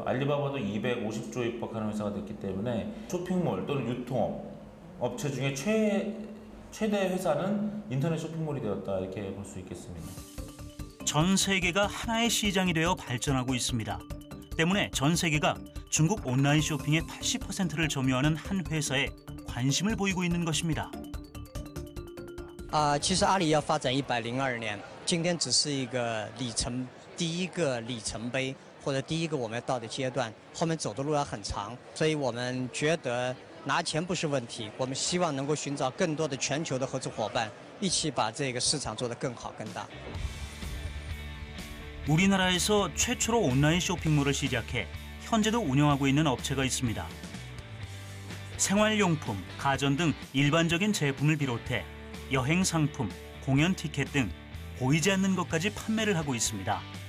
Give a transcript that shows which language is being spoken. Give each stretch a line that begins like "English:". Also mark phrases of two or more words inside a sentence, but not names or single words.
Korean: 알리바바도 250조에 육박하는 회사가 됐기 때문에 쇼핑몰 또는 유통업 업체 중에 최대 회사는 인터넷 쇼핑몰이 되었다 이렇게 볼 수 있겠습니다. 전 세계가 하나의 시장이 되어 발전하고 있습니다. 때문에 전 세계가 중국 온라인 쇼핑의 80%를 점유하는 한 회사에 관심을 보이고 있는 것입니다.
Chinese: 其实阿里要发展102年，今天只是一个第一个里程碑，或者第一个我们要到的阶段，后面走的路要很长，所以我们觉得拿钱不是问题，我们希望能够寻找更多的全球的合作伙伴，一起把这个市场做得更好更大。
Korean: 우리나라에서 최초로 온라인 쇼핑몰을 시작해 현재도 운영하고 있는 업체가 있습니다. 생활용품, 가전 등 일반적인 제품을 비롯해 여행 상품, 공연 티켓 등 보이지 않는 것까지 판매를 하고 있습니다.